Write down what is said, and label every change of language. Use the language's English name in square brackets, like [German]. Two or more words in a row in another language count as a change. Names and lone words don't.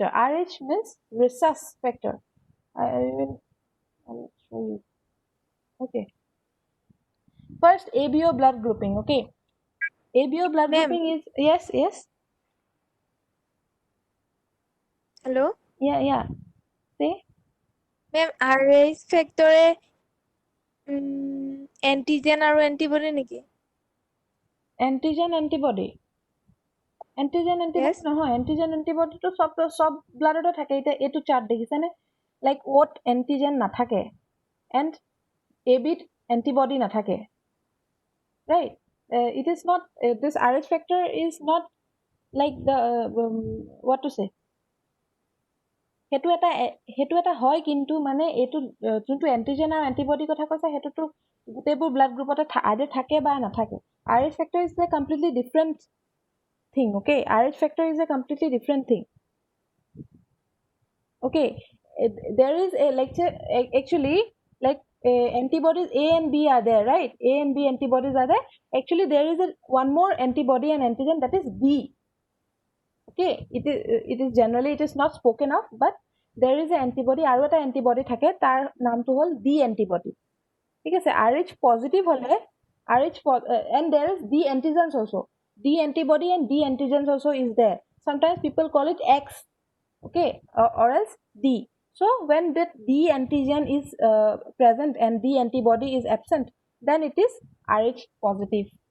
[English] Rh means rhesus factor. I will show you. Okay. First, ABO blood grouping. Okay. ABO blood Ma'am. grouping is yes, yes, Hello. yeah, yeah. Say [Assamese] Ma'am, RH ফেক্টৰে এন্টিজেন আৰু এন্টিবডি নেকি? [English] antigen antibody. antigen antibody Yes. [Assamese] নহয়, এন্টিজেন এন্টিবডিটো চব ব্লাডতে থাকে। এতিয়া এইটো চাৰ্ট দেখিছেনে? লাইক অ'ত এন্টিজেন নাথাকে এণ্ড এবিত এন্টিবডি নাথাকে, ৰাইট? [English] It is not this Rh factor is not like the what to say, [Assamese] সেইটো এটা হয়, কিন্তু মানে এইটো যোনটো এন্টিজেন আৰু এন্টিবডিৰ কথা কৈছে সেইটোতো গোটেইবোৰ ব্লাড গ্ৰুপতে আইডাৰ থাকে বা নাথাকে। [English] Rh factor is a completely different thing. Okay, Rh factor is a completely different thing. Okay, there is a lecture actually, like antibodies A and B are there, right? A and B antibodies are there. Actually there is one more antibody and antigen, that is D. Okay, it is generally it is not spoken of, but there is a antibody [Assamese] আৰু এটা antibody থাকে, তাৰ নামটো হ'ল [English] D antibody. [Assamese] ঠিক আছে, [English] Rh positive হলে and there is D antigens also. D antibody and D antigens also is there. Sometimes people call it X. Okay, or else D. So when that D antigen is present and D antibody is absent, then it is Rh positive.